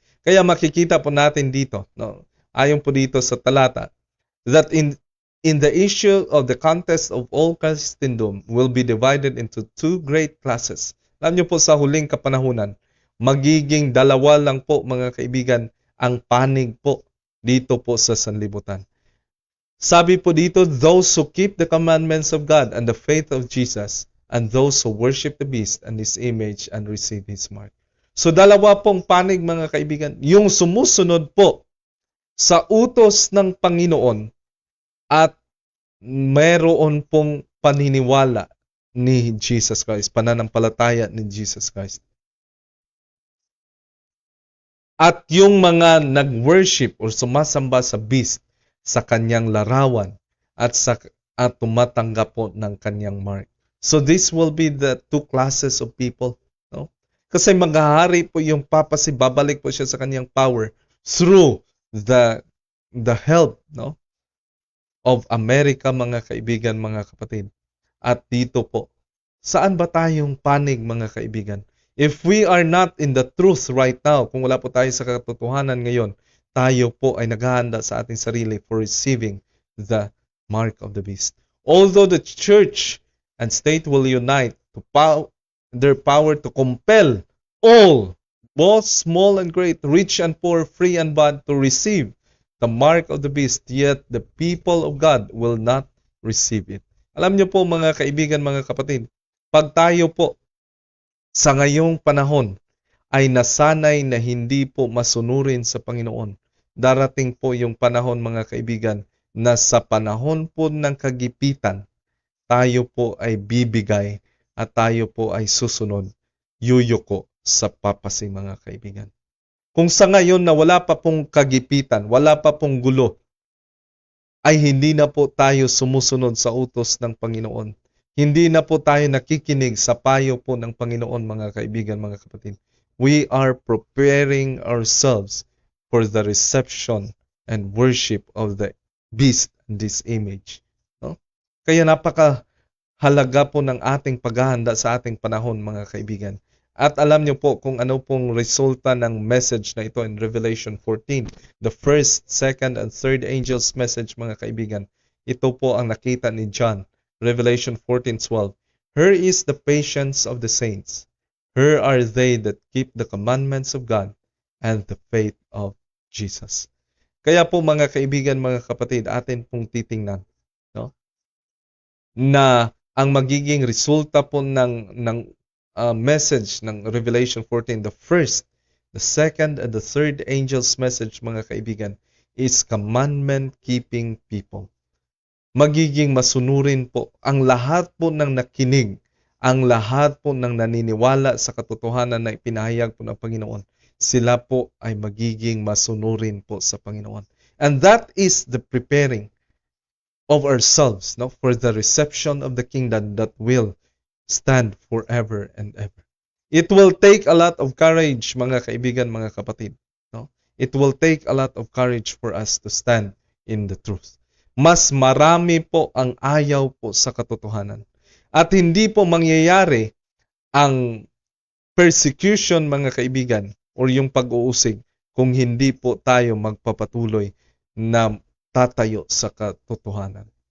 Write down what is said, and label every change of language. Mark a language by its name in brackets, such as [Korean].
[Filipino] Kaya makikita po natin dito, no, ayon po dito sa talata, [English] that in the issue of the contest of all Christendom will be divided into 2 great classes. [Filipino] Alam niyo po sa huling kapanahunan, magiging dalawa lang po mga kaibigan ang panig po dito po sa sanlibutan. Sabi po dito, [English] those who keep the commandments of God and the faith of Jesus, and those who worship the beast and his image and receive his mark. [Filipino] So dalawa pong panig mga kaibigan, yung sumusunod po sa utos ng Panginoon at meron pong paniniwala ni Jesus Christ, pananampalataya ni Jesus Christ. At yung mga nag-worship or sumasamba sa beast sa kanyang larawan at tumatanggap po ng kanyang mark. [English] So this will be the 2 classes of people, no? [Filipino] Kasi maghahari po yung papacy, babalik po siya sa kanyang power [English] through the help, [Filipino] no, of America, mga kaibigan, mga kapatid. At dito po, saan ba tayong panig, mga kaibigan? [English] If we are not in the truth right now, [Filipino] kung wala po tayo sa katotohanan ngayon, tayo po ay naghahanda sa ating sarili [English] for receiving the mark of the beast. Although the church and state will unite to their power to compel all, both small and great, rich and poor, free and bond, to receive the mark of the beast, yet the people of God will not receive it. [Filipino] Alam niyo po mga kaibigan, mga kapatid, pag tayo po sa ngayong panahon ay nasanay na hindi po masunurin sa Panginoon, darating po yung panahon mga kaibigan na sa panahon po ng kagipitan, tayo po ay bibigay at tayo po ay susunod, yuyuko sa papacy, mga kaibigan. Kung sa ngayon na wala pa pong kagipitan, wala pa pong gulo, ay hindi na po tayo sumusunod sa utos ng Panginoon. Hindi na po tayo nakikinig sa payo po ng Panginoon, mga kaibigan, mga kapatid. [English] We are preparing ourselves for the reception and worship of the beast and this image. No? [Filipino] Kaya napakahalaga po ng ating paghahanda sa ating panahon, mga kaibigan. At alam niyo po kung ano pong resulta ng message na ito in Revelation 14. [English] The first, second, and third angel's message, [Filipino] mga kaibigan. Ito po ang nakita ni John. [English] Revelation 14:12. Here is the patience of the saints. Here are they that keep the commandments of God and the faith of Jesus. [Filipino] Kaya po, mga kaibigan, mga kapatid, atin pong titingnan, no? Na ang magiging resulta po ng message ng Revelation 14, [English] the first, the second, and the third angel's message, [Filipino] mga kaibigan, [English] is commandment-keeping people. [Filipino] Magiging masunurin po ang lahat po ng nakinig, ang lahat po ng naniniwala sa katotohanan na ipinahayag po ng Panginoon. Sila po ay magiging masunurin po sa Panginoon. [English] And that is the preparing of ourselves, no, for the reception of the kingdom that will stand forever and ever. It will take a lot of courage, [Filipino] mga kaibigan, mga kapatid. [English] No? It will take a lot of courage for us to stand in the truth. [Filipino] Mas marami po ang ayaw po sa katotohanan. At hindi po mangyayari ang persecution, mga kaibigan, or yung pag-uusig kung hindi po tayo magpapatuloy na tatayo sa katotohanan.